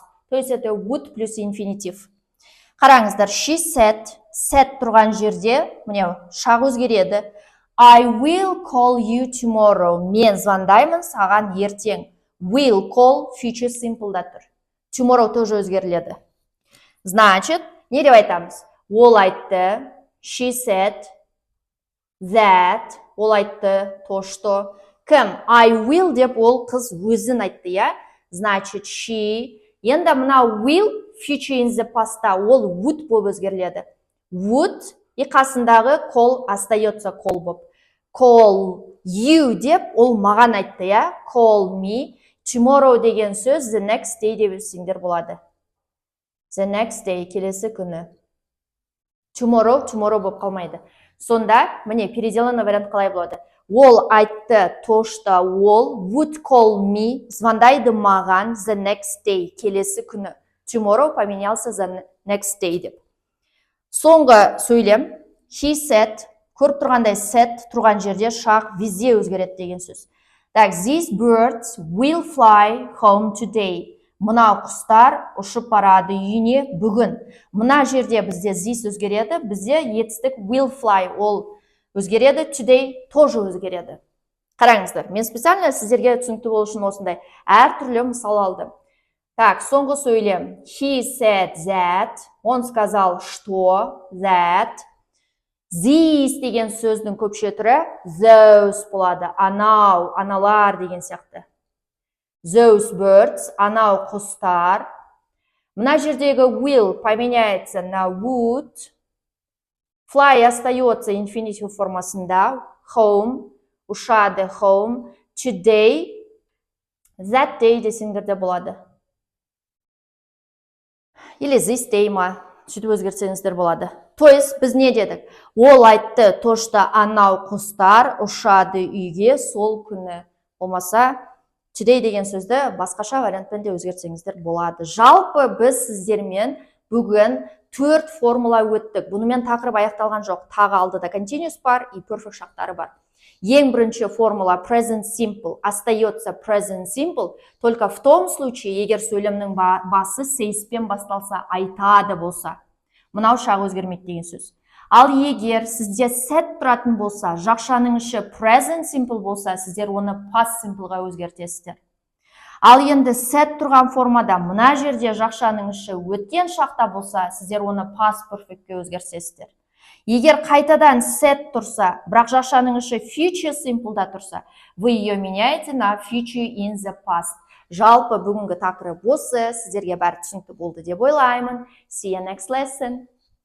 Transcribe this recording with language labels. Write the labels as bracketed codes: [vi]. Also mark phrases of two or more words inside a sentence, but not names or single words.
[ru] То есть это would плюс инфинитив. Қараңыздар, [en] she said, said [kk] тұрған жерде, міне, шақ өзгереді. [en] I will call you tomorrow. [kk] Мен звондаймын саған ертең. [en] Will call future simple'да [kk] тұр. Tomorrow тоже өзгеріледі. Значит, не деп айтамыз? Ол айтты, [en] she said, that, [kk] ол айтты, [ru] то, что. [kk] Кім? [en] I will [kk] деп ол қыз өзін айтты, я? Значит, she. Енді мына will, [en] future in the past'та [kk] ол would болып өзгеріледі. Would, и қасындағы call остается call болып. [en] Call you [kk] деп ол маған айтты, я? [en] Call me. Tomorrow [kk] деген сөз [en] the next day [kk] деп өсіңдер болады. [en] The next day, [kk] келесі күні. Tomorrow болып қалмайды. Сонда, міне, [ru] переделанный вариант [kk] қалай болады? Ол айтты, [ru] то, что [kk] ол [en] would call me, [kk] звондайды маған [en] the next day, [kk] келесі күні. Tomorrow поменялся [en] the next day [kk] деп. Соңғы сөйлем, [en] he said, [kk] көріп тұрғандай said тұрған жерде шақ везде өзгереді деген сөз. [ru] Так, [en] these birds will fly home today. [kk] Мына құстар ұшып барады үйіне бүгін. Мына жерде бізде this өзгереді, бізде етістік [en] will fly [kk] ол өзгереді, today тоже өзгереді. Қараңыздар, мен специально сіздерге түсінікті болу үшін осындай әртүрлі мысал алдым. Так, соңғы сөйлем. [en] He said that. [ru] Он сказал, что [kk] that. These деген сөздің көпше түрі those болады. Анау, аналар деген сияқты. [en] Those birds, [kk] анау құстар. Мына жердегі will [ru] поменяется на [kk] would. Fly [ru] остается инфинитив [kk] формасында. Home, ұшады home. Today, [en] that day [kk] десеңдер де болады. Или [en] this day [kk] ма, сөйтіп өзгертсеңіздер болады. [ru] То есть [kk] біз не дедік? Ол айтты, [ru] то что [kk] анау құстар ұшады үйге сол күні. Болмаса, today деген сөзді басқаша вариантпен де өзгертсеңіздер болады. Жалпы біз сіздермен бүгін 4 формула өттік. Бұнымен тақырып аяқталған жоқ. Тағы алдыда continuous бар и perfect шақтары бар. Ең бірінші формула [en] present simple [kk] остается [en] present simple, [ru] только в том случае, [kk] егер сөйлемнің басы сейспен басталса, айтады болса. Мынау шақ өзгермейді деген сөз. Ал егер сізде set тұратын болса, жақшаның іші [en] present simple [kk] болса, сіздер оны [en] past simpleға [kk] өзгертесіздер. Ал енді set тұрған формада мына жерде жақшаның іші өткен шақта болса, сіздер оны [en] past perfectке [kk] өзгертесіздер. Егер қайтадан set тұрса, бірақ жақшаның іші [en] future simple'да [kk] тұрса, [ru] вы ее меняете на [en] future in the past. [kk] Жалпы бүгінгі тақырып осы, сіздерге бәрі түсінікті болды деп ойлаймын. [en] See you next lesson.